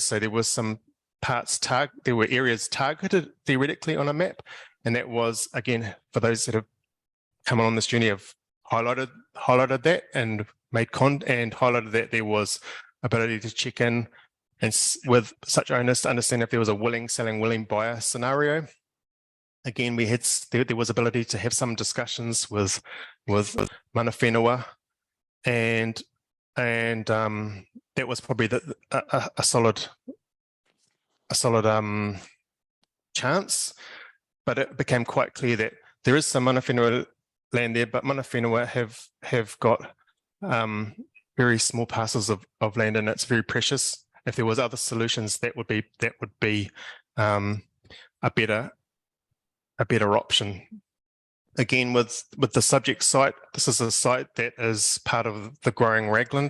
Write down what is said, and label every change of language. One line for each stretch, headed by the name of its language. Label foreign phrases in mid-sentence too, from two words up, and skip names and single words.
English: So there was some there were areas targeted theoretically on a map, and that was, again, for those that have come on this journey, have highlighted that and highlighted that there was ability to check in and with such owners to understand if there was a willing selling, willing buyer scenario. Again, there was ability to have some discussions with
Māori: mana whenua,
English: and that was probably a solid chance. But it became quite clear that there is some
Māori: mana whenua
English: land there, but
Māori: mana whenua
English: have got very small parcels of land, and it's very precious. If there was other solutions, that would be a better option. Again, with the subject site, this is a site that is part of the growing Raglan.